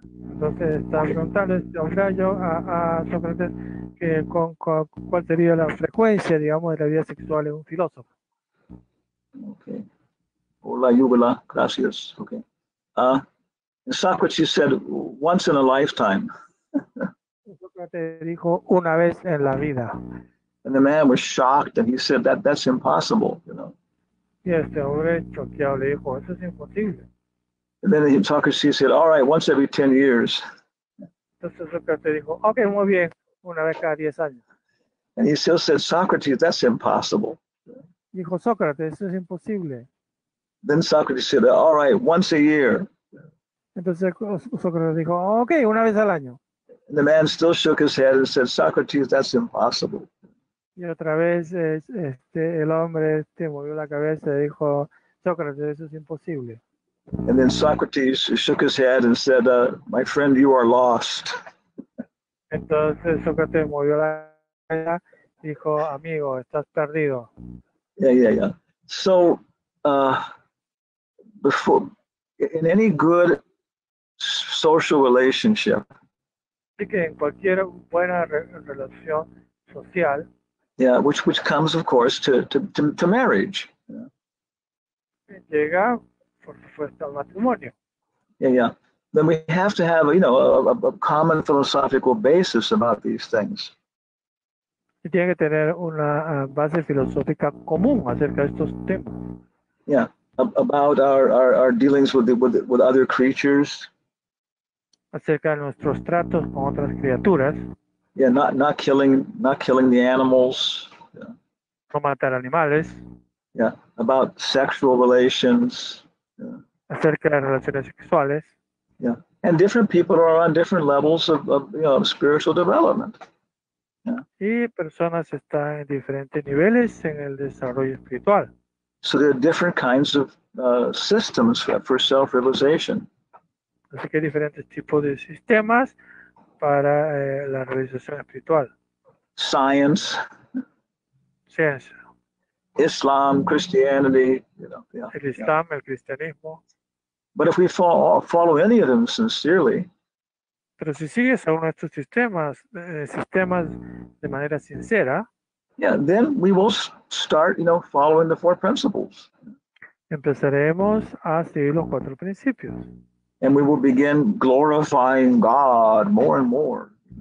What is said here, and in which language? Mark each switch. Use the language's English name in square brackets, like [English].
[Spanish] Entonces está preguntando este hombre a Sócrates que cuál sería la frecuencia, digamos, de la vida sexual en un filósofo. Okay. Hola Yugula, gracias. Okay. [English] And Socrates said, once in a lifetime. [Spanish] Sócrates dijo una vez en la vida. [English] And the man was shocked and he said that's impossible, [Spanish] Y este hombre choqueado le dijo, eso es imposible. [English] And then Socrates said, all right, once every 10 years. [Spanish] Entonces Sócrates dijo, ok, muy bien, una vez cada 10 años. [English] And he still said, Socrates, that's impossible. [Spanish] Dijo Sócrates, eso es imposible. [English] Then Socrates said, all right, once a year. [Spanish] Entonces Sócrates dijo, ok, una vez al año. [English] And the man still shook his head and said, Socrates, that's impossible. [Spanish] Y otra vez el hombre movió la cabeza y dijo, Sócrates, eso es imposible. [English] And then Socrates shook his head and said, my friend, you are lost. [Spanish] Entonces Sócrates movió la cabeza y dijo, amigo, estás perdido. Yeah. [English] So, before, in any good social relationship, [Spanish] Así que en cualquier buena relación social, [English] yeah, which comes, of course, to marriage. [Spanish] llega, por supuesto, al matrimonio. Yeah. [English] Then we have to have, a common philosophical basis about these things. [Spanish] Y tiene que tener una base filosófica común acerca de estos temas. [English] Yeah, about our dealings with other creatures. [Spanish] Acerca de nuestros tratos con otras criaturas. [English] Yeah, not killing the animals. Yeah. [Spanish] No matar animales. [English] Yeah, about sexual relations. Yeah. [Spanish] Acerca de relaciones sexuales. [English] Yeah, and different people are on different levels of spiritual development. Yeah. [Spanish] Y personas están en diferentes niveles en el desarrollo espiritual. [English] So there are different kinds of systems for self-realization. [Spanish] Así que hay diferentes tipos de sistemas para la realización espiritual. [English] Science, [Spanish] Ciencia. [English] Islam, Christianity, [Spanish] El Islam, el cristianismo. [English] But if we follow any of them sincerely, [Spanish] pero si sigues a uno de estos sistemas de manera sincera, [English] yeah, then we will start, following the 4 principles. [Spanish] Empezaremos a seguir los 4 principios. [English] And we will begin glorifying God more and more.